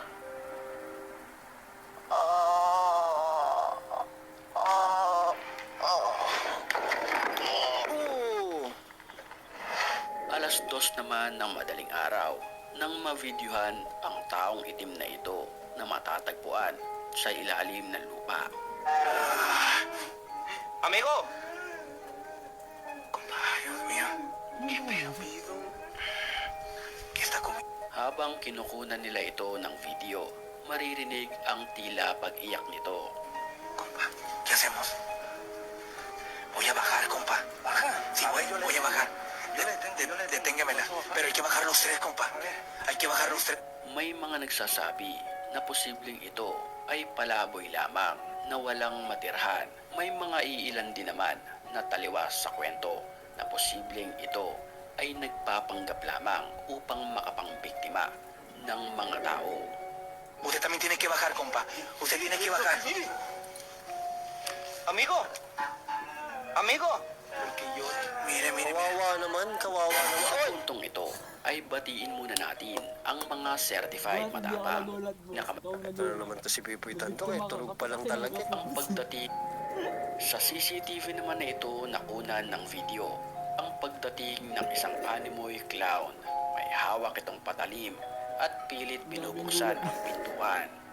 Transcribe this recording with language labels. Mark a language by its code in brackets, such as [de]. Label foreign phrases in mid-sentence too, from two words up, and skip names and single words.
[tl] Oo. Alas 2 naman ng madaling araw nang mavideohan ang taong itim na ito na matatagpuan sa ilalim ng lupa. [es] Amigo. Ay, Dios mío. ¿Qué pedo? ¿Qué está comiendo? [tl] Habang kinukunan nila ito ng video, maririnig ang tila pag-iyak nito. [es] Compa, ¿qué hacemos? Voy a bajar, compa. ¿Baja? Sí, voy a bajar. Deténgamela. Pero hay que bajar los tres, compa. Hay que bajar los tres. [tl] May mga nagsasabi na posibleng ito ay palaboy lamang na walang matirhan. May mga iilan din naman na taliwas sa kwento na posibleng ito ay nagpapanggap lamang upang makapangbiktima ng mga tao. [es] Usted también tiene que bajar, compa. Usted tiene que bajar. Amigo. Amigo. Porque yo... Mire, mire, mire. [tl] Kawawa naman. Sa Oy! puntong ito ay batiin muna natin ang mga certified matapang na Ito na naman to si Pipoy Tanto. Tulog pa lang talaga. ang pagdating sa CCTV naman na ito nakunan ng video. Ang pagdating ng isang animoy clown, may hawak itong patalim at pilit binubuksan ang pintuan.